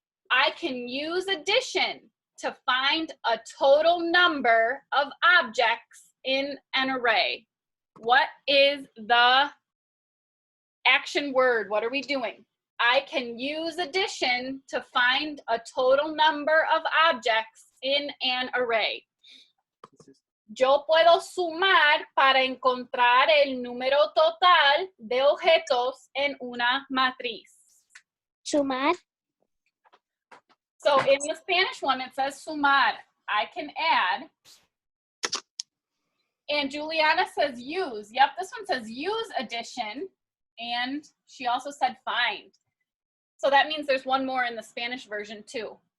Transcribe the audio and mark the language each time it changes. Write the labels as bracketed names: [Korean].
[English] I can use addition to find a total number of objects in an array. What is the action word? What are we doing? I can use addition to find a total number of objects in an array. [Spanish] Yo puedo sumar para encontrar el número total de objetos en una matriz. Sumar. [English] So in the Spanish one, it says sumar. I can add. And Juliana says use. Yep, this one says use addition. And she also said find. So that means there's one more in the Spanish version too.